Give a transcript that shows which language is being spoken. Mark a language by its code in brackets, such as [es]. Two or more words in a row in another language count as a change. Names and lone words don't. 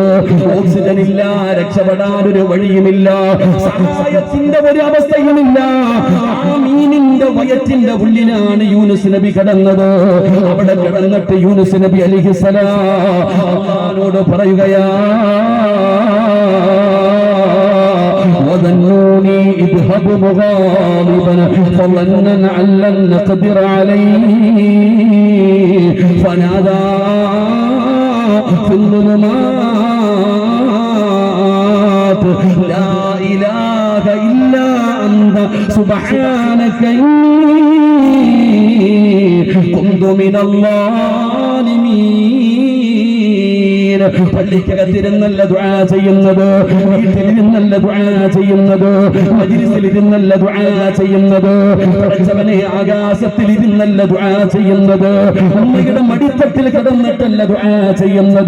[ml] ഓക്സിജൻ ഇല്ല, രക്ഷപ്പെടാൻ ഒരു വഴിയുമില്ല, സഹായത്തിന്റെ ഒരു അവസ്ഥയുമില്ല. ആ മീനിന്റെ വയറ്റിന്റെ ഉള്ളിലാണ് യൂനുസ് നബി കിടന്നത്. അവിടെ കിടന്നിട്ട് യൂനുസ് നബി അലൈഹിസ്സലാം അല്ലാഹുവോട് പറയുകയാ [ar] وظنوني اذهب مغاضبا فظنا ان لن نقدر عليه فنادى في الظلمات لا اله الا انت سبحانك اني كنت من الظالمين. [ml] പള്ളിക്കകത്തിരുന്നല്ല ദുആ ചെയ്യുന്നത്, വീട്ടിലിരുന്നല്ല ദുആ ചെയ്യുന്നത്, മജ്ലിസിലിരുന്നല്ല ദുആ ചെയ്യുന്നത്, പടച്ചവനെ ആകാശത്തിലിരുന്നല്ല ദുആ ചെയ്യുന്നത്, അമ്മയുടെ മടിത്തട്ടിൽ കിടന്നിട്ടല്ല ദുആ ചെയ്യുന്നത്.